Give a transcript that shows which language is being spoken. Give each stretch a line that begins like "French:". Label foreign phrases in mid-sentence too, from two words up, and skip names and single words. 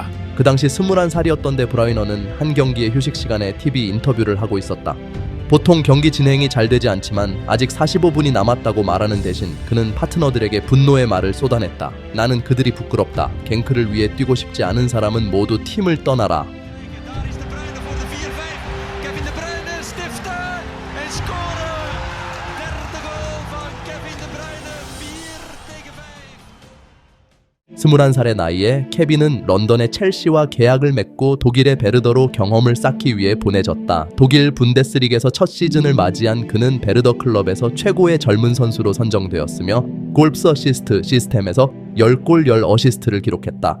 Korean: 그 당시 21살이었던 데 브라위너는 한 경기의 휴식 시간에 TV 인터뷰를 하고 있었다. 보통 경기 진행이 잘 되지 않지만 아직 45분이 남았다고 말하는 대신 그는 파트너들에게 분노의 말을 쏟아냈다. 나는 그들이 부끄럽다. 갱크를 위해 뛰고 싶지 않은 사람은 모두 팀을 떠나라.
Dutch: Daar is De Bruyne voor de 4-5. Kevin De Bruyne stiften en scoren. Derde goal van Kevin De Bruyne. 4-5.
Korean: 21살의 나이에 케빈은 런던의 첼시와 계약을 맺고 독일의 베르더로 경험을 쌓기 위해 보내졌다. 독일 분데스리그에서 첫 시즌을 맞이한 그는 베르더 클럽에서 최고의 젊은 선수로 선정되었으며 골프 어시스트 시스템에서 10골 10어시스트를 기록했다.